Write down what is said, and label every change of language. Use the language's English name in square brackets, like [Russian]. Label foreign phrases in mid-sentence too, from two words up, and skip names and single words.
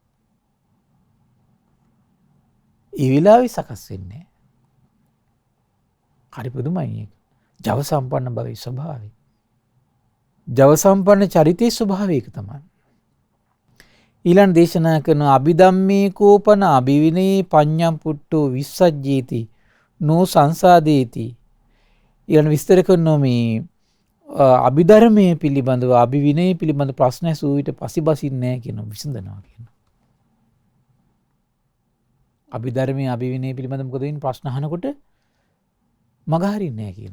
[Sinhala] ඒ වෙලාවේ සකස් වෙන්නේ නැහැ. හරි පුදුමයි ඒක. ජව සම්පන්න භවයේ ස්වභාවය. ජව සම්පන්න චරිතයේ ස්වභාවය ඒක තමයි. ඊළඟ දේශනා කරන [Pali] අභිධම්මේ කෝපන අභිවිනේ පඤ්ඤම් පුට්ටෝ විස්සජ්ජේති නෝ සංසාදේති. [Sinhala] ඊළඟ විස්තර කරනවා මේ අභිධර්මයේ පිළිබඳව අභිවිනේ පිළිබඳ ප්‍රශ්න ඇසූ විට පසිබසින්නේ නැහැ කියන විසඳනවා කියන. අභිධර්මයේ අභිවිනේ පිළිබඳව මොකද වෙන්නේ ප්‍රශ්න අහනකොට මග හරින්නේ නැහැ කියන.